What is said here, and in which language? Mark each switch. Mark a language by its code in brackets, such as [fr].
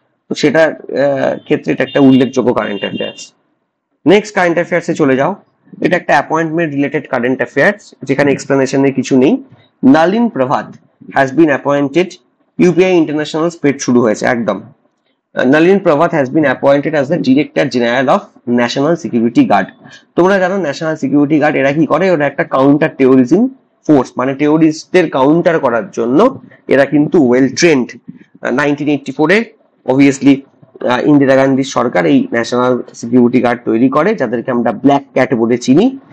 [bn] তো সেটার ক্ষেত্রে এটা একটা উল্লেখযোগ্য কারেন্ট অ্যাফেয়ার্স। নেক্সট কারেন্ট অ্যাফেয়ার্সে চলে যাও। এটা একটা অ্যাপয়েন্টমেন্ট রিলেটেড কারেন্ট অ্যাফেয়ার্স, যেখানে এক্সপ্লেনেশনের কিছু নেই। [en] Nalin Prabhat has been appointed, UPI international স্পেড [bn] শুরু হয়েছে একদম। [en] Nalin Pravath has been appointed as the Director General of National Security Guard. [bn] তোমরা জানো ন্যাশনাল সিকিউরিটি গার্ড এরা কি করে, ওরা একটা কাউন্টার টেরোরিজম ফোর্স, মানে টেরোরিস্টদের কাউন্টার করার জন্য এরা কিন্তু ওয়েল ট্রেন্ড। 1984-এ অবভিয়াসলি ইন্দিরা গান্ধীর সরকার এই ন্যাশনাল সিকিউরিটি গার্ড তৈরি করে, যাদেরকে আমরা ব্ল্যাক ক্যাট বলে চিনি।